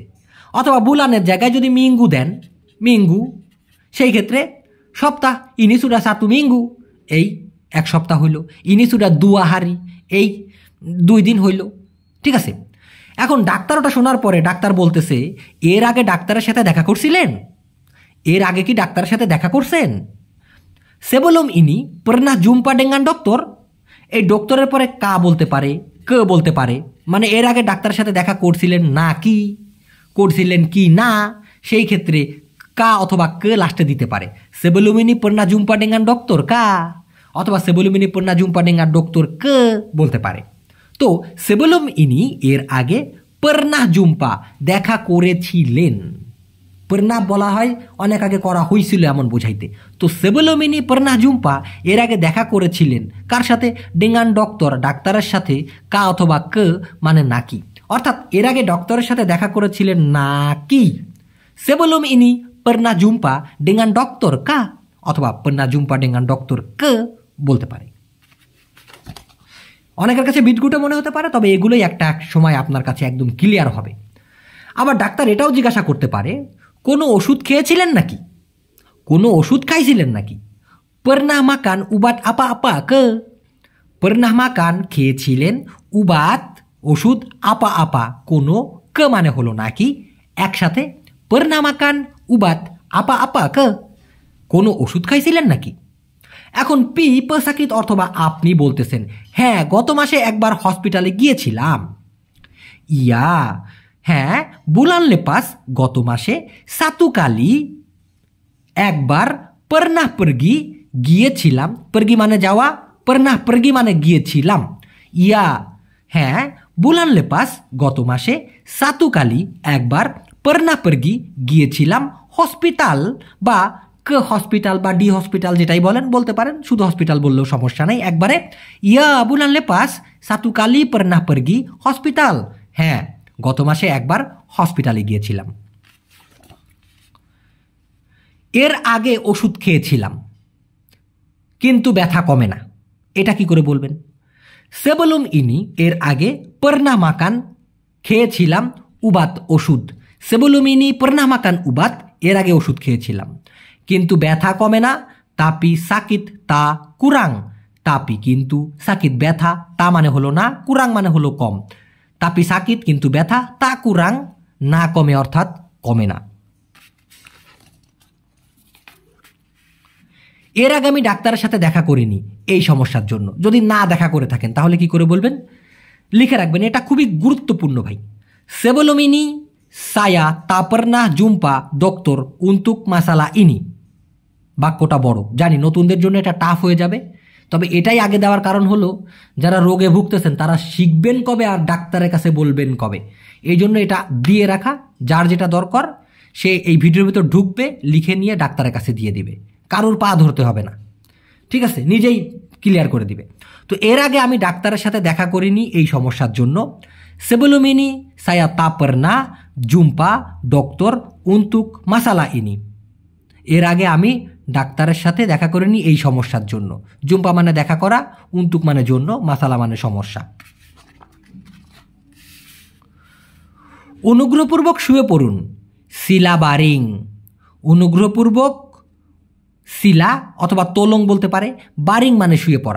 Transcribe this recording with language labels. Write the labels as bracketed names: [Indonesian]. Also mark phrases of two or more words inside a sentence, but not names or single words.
[Bangla] অথবা বুলানের জায়গায় যদি মিঙ্গু দেন, মিঙ্গু, সেই ক্ষেত্রে সপ্তাহ, [Malay] ini sudah 1 minggu, [Bangla] এই 1 সপ্তাহ হইল। [Malay] ini sudah 2 hari, [Bangla] এই 2 দিন হইল। ঠিক আছে, এখন ডাক্তার ওটা শোনার পরে ডাক্তার বলতেছে এর আগে ডাক্তারের সাথে দেখা করছিলেন, এর আগে কি ডাক্তারের সাথে দেখা করছেন? [Malay] sebelum ini pernah jumpa dengan dokter, [Bangla] এই ডক্টরের পরে কা বলতে পারে, কে বলতে পারে, মানে এর আগে ডাক্তারের সাথে দেখা করছিলেন না কি, করছিলেন কি না, সেই ক্ষেত্রে কা অথবা কে লাস্টে দিতে পারে। [Malay] sebelum ini pernah jumpa dengan dokter কা, অথবা sebelum ini pernah jumpa dengan dokter কে [Bangla] বলতে পারে। তো [Malay] sebelum ini [Bangla] এর আগে, [Malay] pernah jumpa [Bangla] দেখা করেছিলেন, pernah বলা হয় অনেক আগে করা হয়েছিল এমন বোঝাইতে। তো [Malay] sebelum ini pernah jumpa [Bangla] এর আগে দেখা করেছিলেন কার সাথে? [Malay] dengan dokter, [Bangla] ডাক্তারের সাথে, কা অথবা কে মানে নাকি, অর্থাৎ এর আগে ডক্টরের সাথে দেখা করেছিলেন নাকি। [Malay] sebelum ini pernah jumpa dengan dokter কা, অথবা pernah jumpa dengan dokter কে [Bangla] বলতে পারে। অনেকের কাছে বিটগুটে মনে হতে পারে, তবে এগুলোই একটা সময় আপনার কাছে একদম ক্লিয়ার হবে। আবার ডাক্তার এটাও জিজ্ঞাসা করতে পারে কোনো ওষুধ খেয়েছিলেন নাকি, কোনো ওষুধ খাইছিলেন নাকি। [Malay] pernah makan obat apa-apa ke, pernah makan খেয়েছিলেন, উবাত ওষুধ, আপা আপা কোনো, কে [Bangla] মানে হলো নাকি, একসাথে [Malay] pernah makan obat apa-apa ke, [Bangla] কোনো ওষুধ খাইছিলেন নাকি। এখন পি পেশাকিত অথবা আপনি বলতেছেন হ্যাঁ গত মাসে একবার হসপিটালে গিয়েছিলাম। ইয়া হ্যাঁ [Malay] bulan lepas [Bangla] গত মাসে, 1 kali একবার, [Malay] pernah pergi [Bangla] গিয়েছিলাম, pergi মানে যাওয়া, [Malay] pernah pergi [Bangla] মানে গিয়েছিলাম। ইয়া হ্যাঁ [Malay] bulan lepas [Bangla] গত মাসে, 1 kali একবার, [Malay] pernah pergi [Bangla] গিয়েছিলাম, হসপিটাল বা কে হসপিটাল বা ডি হসপিটাল যেটাই বলেন বলতে পারেন, শুধু হসপিটাল বললেও সমস্যা নেই একবারে। [Malay] ya bulan lepas 1 kali pernah pergi [Bangla] হসপিটাল, হ্যাঁ গত মাসে একবার হসপিটালে গিয়েছিলাম। এর আগে ওষুধ খেয়েছিলাম কিন্তু ব্যথা কমে না, এটা কি করে বলবেন? [Malay] sebelum ini [Bangla] এর আগে, [Malay] pernah makan [Bangla] খেয়েছিলাম, উবাত ওষুধ, [Malay] sebelum ini pernah makan ubat [Bangla] এর আগে ওষুধ খেয়েছিলাম কিন্তু ব্যথা কমে না, [Malay] tapi sakit tak kurang, [Bangla] tapi কিন্তু sakit ব্যথা, তা মানে হলো না, কুরাং মানে হলো কম, [Malay] tapi sakit [Bangla] কিন্তু ব্যথা, [Malay] tak kurang [Bangla] না কমে অর্থাৎ কমে না। এর আগে আমি ডাক্তারের সাথে দেখা করিনি এই সমস্যার জন্য, যদি না দেখা করে থাকেন তাহলে কি করে বলবেন? লিখে রাখবেন, এটা খুবই গুরুত্বপূর্ণ ভাই। [Malay] sebelum ini saya tak pernah jumpa dokter untuk masalah ini, [Bangla] বাক্যটা বড় জানি, নতুনদের জন্য এটা টাফ হয়ে যাবে, তবে এটাই আগে দেওয়ার কারণ হলো যারা রোগে ভুগতেছেন তারা শিখবেন কবে আর ডাক্তারের কাছে বলবেন কবে, এই জন্য এটা দিয়ে রাখা। যার যেটা দরকার সে এই ভিডিওর ভিতর ঢুকবে, লিখে নিয়ে ডাক্তারের কাছে দিয়ে দিবে, কারোর পা ধরতে হবে না, ঠিক আছে, নিজেই ক্লিয়ার করে দিবে। তো এর আগে আমি ডাক্তারের সাথে দেখা করিনি এই সমস্যার জন্য, [Malay] sebelum ini saya tak pernah jumpa dokter untuk masalah ini, [Bangla] এর আগে আমি ডাক্তারের সাথে দেখা করিনি এই সমস্যার জন্য। জুম্পা মানে দেখা করা, উন্তুক মানে জন্য, মাসালা মানে সমস্যা। অনুগ্রহপূর্বক শুয়ে পড়ুন, [Malay] sila baring, [Bangla] অনুগ্রহপূর্বক সিলা অথবা তোলং বলতে পারে, বারিং মানে শুয়ে পড়া।